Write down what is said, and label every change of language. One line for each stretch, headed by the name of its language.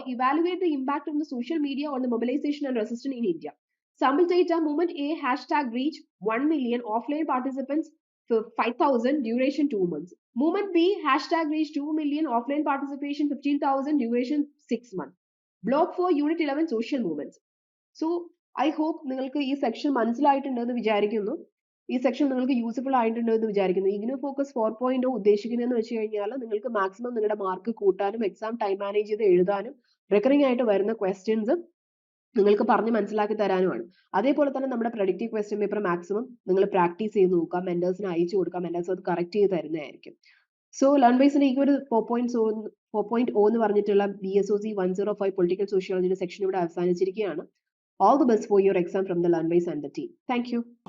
English: Evaluate the impact of the social media on the mobilization and resistance in India. Sample data: movement A, hashtag reach 1 million, offline participants for 5,000, duration 2 months. Movement B, hashtag reach 2 million, offline participation 15,000, duration 6 months. Block 4, Unit 11, social movements. So, I hope
Malayalam: നിങ്ങൾക്ക് ഈ section മനസ്സിലായിട്ടുണ്ടെന്ന് വിചാരിക്കുന്നു. ഈ section നിങ്ങൾക്ക് useful ആയിട്ടുണ്ടെന്ന് വിചാരിക്കുന്നു. IGNOU focus 4.0 ഉദ്ദേശിക്കുന്നതെന്ന് വെച്ച് കഴിഞ്ഞാൽ നിങ്ങൾക്ക് മാക്സിമം നിങ്ങളുടെ മാർക്ക് കൂട്ടാനും എക്സാം ടൈം മാനേജ് ചെയ്ത് എഴുതാനും റിക്കറിംഗ് ആയിട്ട് വരുന്ന ക്വസ്റ്റ്യൻസ് നിങ്ങൾക്ക് പറഞ്ഞ് മനസ്സിലാക്കി തരാനുമാണ്. അതേപോലെ തന്നെ നമ്മുടെ പ്രഡിക്റ്റീവ് ക്വസ്റ്റ്യൻ പേപ്പർ മാക്സിമം നിങ്ങൾ പ്രാക്ടീസ് ചെയ്ത് നോക്കുക, മെന്റേഴ്സിന് അയച്ചു കൊടുക്കുക, മെന്റേഴ്സ് അത് കറക്റ്റ് ചെയ്ത് തരുന്നതായിരിക്കും. സോ ലേൺ വൈസിന്റെ ഈ ഒരു 4.0 എന്ന് പറഞ്ഞിട്ടുള്ള BSOC 105 പൊളിറ്റിക്കൽ സോഷ്യോളജിയുടെ സെക്ഷൻ ഇവിടെ അവസാനിച്ചിരിക്കുകയാണ്.
English: All the best for your exam from the Learnwise and the team. Thank you.